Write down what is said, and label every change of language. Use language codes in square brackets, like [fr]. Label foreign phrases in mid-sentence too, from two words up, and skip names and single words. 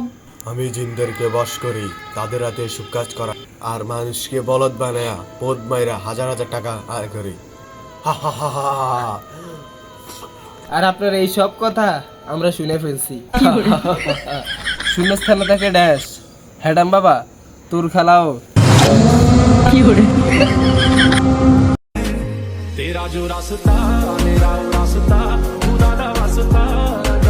[bn] আমি জিনদেরকে বশ করি, তাদের হাতে এসব কাজ করা, আর মানুষকে বলদ বানায়া পদ মাইরা হাজার হাজার টাকা আয় করি। হা হা হা হা হা। আর আপনার এই সব কথা আমরা শুনে ফেলছি। শূন্যস্থানে থাকে ড্যাশ, হ্যাডাম বাবা তোর খেলাও। [hi] तेरा जो रास्ता मेरा रास्ता खुदा दा वास्ता